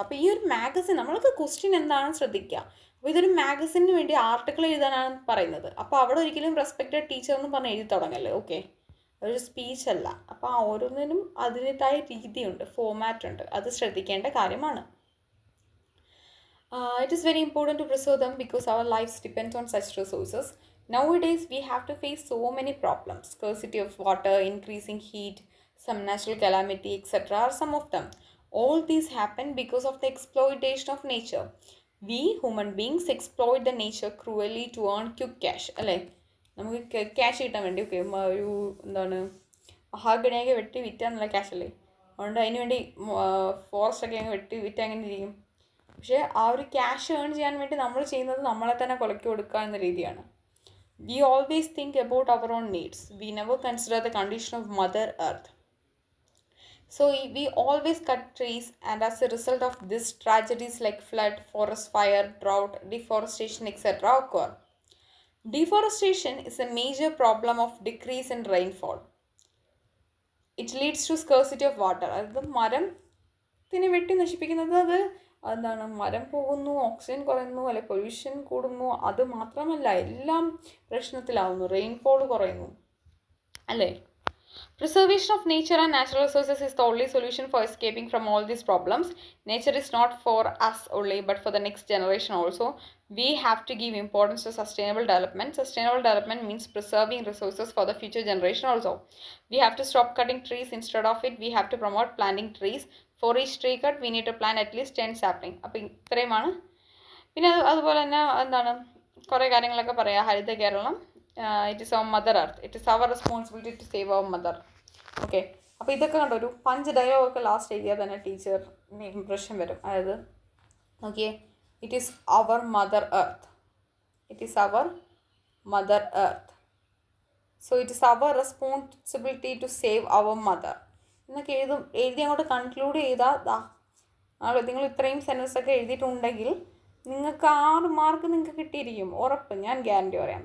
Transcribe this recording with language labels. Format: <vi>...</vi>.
<ml>അപ്പോൾ ഈ ഒരു മാഗസിൻ നമ്മൾക്ക് ക്വസ്റ്റ്യൻ എന്താണെന്ന് ശ്രദ്ധിക്കുക. അപ്പോൾ ഇതൊരു മാഗസിന് വേണ്ടി ആർട്ടിക്കിൾ എഴുതാനാണ് പറയുന്നത്. അപ്പോൾ അവിടെ ഒരിക്കലും റെസ്പെക്റ്റഡ് ടീച്ചർ എന്ന് പറഞ്ഞ് എഴുതി തുടങ്ങല്ലേ. ഓക്കെ, അതൊരു സ്പീച്ച് അല്ല. അപ്പോൾ ആ ഓരോന്നിനും അതിൻ്റെതായ രീതിയുണ്ട്, ഫോമാറ്റ് ഉണ്ട്, അത് ശ്രദ്ധിക്കേണ്ട കാര്യമാണ്.</ml> <en>It is very important to preserve them because our lives depend on such resources. Nowadays, we have to face so many problems. Scarcity of water, increasing heat, some natural calamity, etc. are some of them. All these happen because of the exploitation of nature. We human beings exploit the nature cruelly to earn quick cash.</en> <ml>അല്ലേ, നമുക്ക് cash കിട്ടാൻ വേണ്ടി. Okay, ഒരു എന്താണ് മഹാഗണിയൊക്കെ വെട്ടി വിറ്റാന്നുള്ള cash അല്ലേ, അതുകൊണ്ട് അതിന് വേണ്ടി ഫോറസ്റ്റൊക്കെ അങ്ങ് വെട്ടി വിറ്റ് അങ്ങനെ ഇരിക്കും. പക്ഷേ ആ ഒരു ക്യാഷ് ഏൺ ചെയ്യാൻ വേണ്ടി നമ്മൾ ചെയ്യുന്നത് നമ്മളെ തന്നെ കൊലക്കി കൊടുക്കുക എന്ന രീതിയാണ്.</ml> <en>We always think about our own needs. We never consider the condition of mother earth. So we always cut trees, and as a result of this, tragedies like flood, forest fire, drought, deforestation, etc. occur. Deforestation is a major problem of decrease in rainfall. It leads to scarcity of water.</en> <ml>അതായത് മരത്തിനെ വെട്ടി നശിപ്പിക്കുന്നത് അത് എന്താണ്, മരം പോകുന്നു, oxygen കുറയുന്നു, അല്ലെ pollution കൂടുന്നു. അത് മാത്രമല്ല, എല്ലാം പ്രശ്നത്തിലാവുന്നു. റെയിൻഫോൾ കുറയുന്നു, അല്ലേ?</ml> <en>Preservation of nature and natural resources is the only solution for escaping from all these problems. Nature is not for us only, but for the next generation also. We have to give importance to sustainable development. Sustainable development means preserving resources for the future generation also. We have to stop cutting trees. Instead of it, we have to promote planting trees. For each tree cut, we need to plant at least 10 sapling.</en> <ml>അപ്പോൾ ഇത്രയുമാണ്. പിന്നെ അതുപോലെ തന്നെ എന്താണ്, കുറേ കാര്യങ്ങളൊക്കെ പറയാം. Haritha Keralam,</ml> <en>it is our mother</en> <ml>earth, it is our responsibility to save our mother. Okay, അപ്പോൾ ഇതൊക്കെ കണ്ടോ, ഒരു 5 ഡയലോഗൊക്കെ ലാസ്റ്റ് എഴുതിയാൽ തന്നെ ടീച്ചറിന് ഇംപ്രഷൻ വരും. അതായത് നോക്കിയേ,</ml> <en>it is our mother</en> <ml>earth, it is our mother earth, so it is our responsibility to save our mother എന്നൊക്കെ എഴുതി അങ്ങോട്ട് കൺക്ലൂഡ് ചെയ്താൽ നിങ്ങൾ ഇത്രയും സെൻറ്റൻസൊക്കെ എഴുതിയിട്ടുണ്ടെങ്കിൽ നിങ്ങൾക്ക് 6 മാർക്ക് നിങ്ങൾക്ക് കിട്ടിയിരിക്കും, ഉറപ്പ്. ഞാൻ ഗ്യാരണ്ടി പറയാം.</ml>